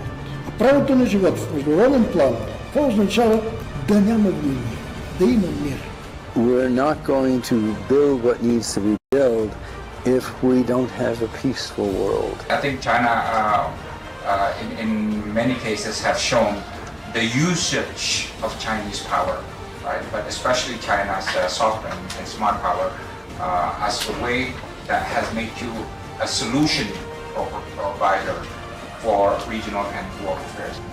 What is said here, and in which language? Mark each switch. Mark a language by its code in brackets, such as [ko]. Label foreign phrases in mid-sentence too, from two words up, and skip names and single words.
[bg] А правото на живот в международен план, това означава да няма войни, да има мир. [en] We're not going to build what needs to be built if we don't have a peaceful world. I think China, in many cases, have shown the usage of Chinese power, right? But especially China's sovereign and smart power as a way that has made you a solution provider for regional and world affairs.